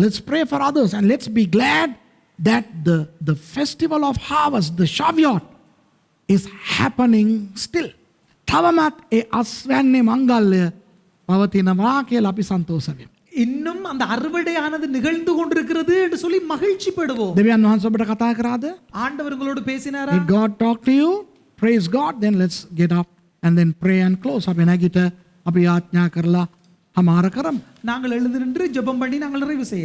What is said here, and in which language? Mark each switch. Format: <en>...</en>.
<en>Let's pray for others and let's be glad that the festival of harvest, the Shavuot, is happening still.</en> <si>තවමත් ඒ අස්වැන්නේ මංගල්‍ය පවතිනවා කියලා අපි සන්තෝෂ වෙමු.</si> <ta>இன்னும் அந்த அறுவடையானது நிகழ்ந்து கொண்டிருக்கிறது என்று சொல்லி மகிழ்ச்சிப்படுவோம்.</ta> <si>දෙවියන් වහන්සේ ඔබට කතා කරාද?</si> <ta>ஆண்டவர் உங்களோடு பேசினாரா?</ta> <en>Did God talk to you? Praise God. Then let's get up and then pray and close.</en> <si>අපි නැගිට අපි යාඥා කරලා හමාර කරමු.</si> <ta>நாங்கள் எழுந்து நின்று ஜெபம் பண்ணி நாங்கள் நிறைவு செய்யலாம்.</ta>